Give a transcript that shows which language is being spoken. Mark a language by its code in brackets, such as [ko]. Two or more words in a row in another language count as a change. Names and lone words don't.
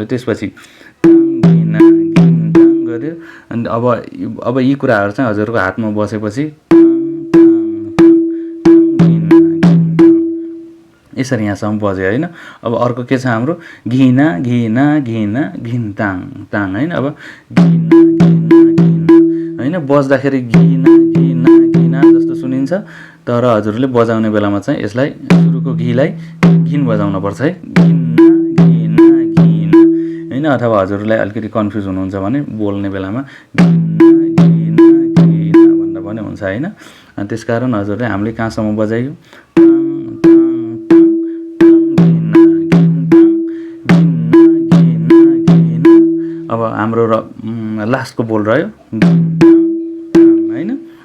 [ne] त्यसपछि गर्यो अनि अब यी कुराहरु चाहिँ हजुरको हातमा बसेपछि यसरी यहाँसम्म बज्यो हैन। अब अर्को के छ हाम्रो घिना घिना घिना घिन्ताङ ताङ हैन। अब घिना घिना घिना हैन बज्दाखेरि घिना घिना घिना जस्तो सुनिन्छ। तर हजुरले बजाउने बेलामा चाहिँ यसलाई सुरुको घिलाई घिन बजाउन पर्छ है। घिना घिना घिना हैन। अथवा हजुरलाई अलिकति कन्फ्युज हुनुहुन्छ भने बोल्ने बेलामा घिना घिना घिना भन्दा पनि हुन्छ हैन। अनि त्यसकारण हजुरले हामीले कहाँसम्म बजायो अब हाम्रो लास्टको बोल रह्यो हैन।